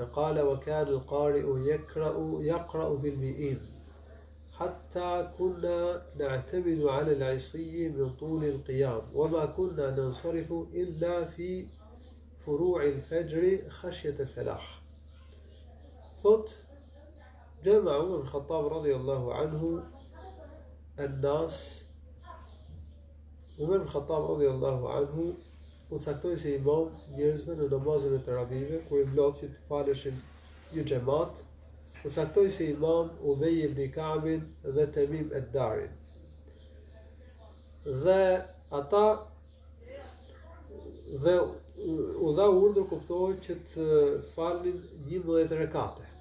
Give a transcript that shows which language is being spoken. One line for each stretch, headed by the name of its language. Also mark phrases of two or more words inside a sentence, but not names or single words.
Arabic: قال: وكان القارئ يقرأ بالمئين حتى كنا نعتمد على العصي من طول القيام، وما كنا ننصرف إلا في فروع الفجر خشية الفلاح. جمع عمر بن الخطاب رضي الله عنه الناس. عمر بن الخطاب رضي الله عنه
Albanian: u caktoi si imam njerëzve në namazin e teravive, kur i mblodh që të faleshin një xhamat, u caktoi si imam Ubej ibn Ka'bin dhe Tamim ad-Darin. Dhe ata u dha urdhër, kuptohet, që të falnin 11 rekate.